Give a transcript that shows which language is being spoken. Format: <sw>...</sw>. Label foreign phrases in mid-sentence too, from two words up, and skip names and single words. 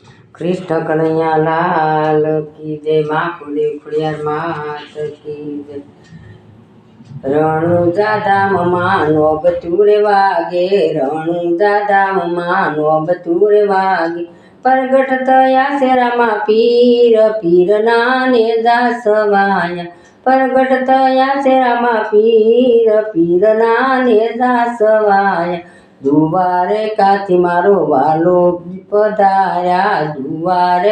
<hi>कृष्ण कन्हैया लाल की जय। माँ कुली खुड़ियार मात की जय।</hi> <gu>रણુજા ધામમાં નોબતુરે વાગે, રણુજા ધામમાં નોબતુરે વાગે, પ્રગટ થયા શેરામાં પીર, પીરના નેજા સવાયા, પ્રગટ થયા શેરામાં પીર, પીરના નેજા સવાયા, દુવારે કાથી મારો વાલો પધાર્યા, દુવારે</gu>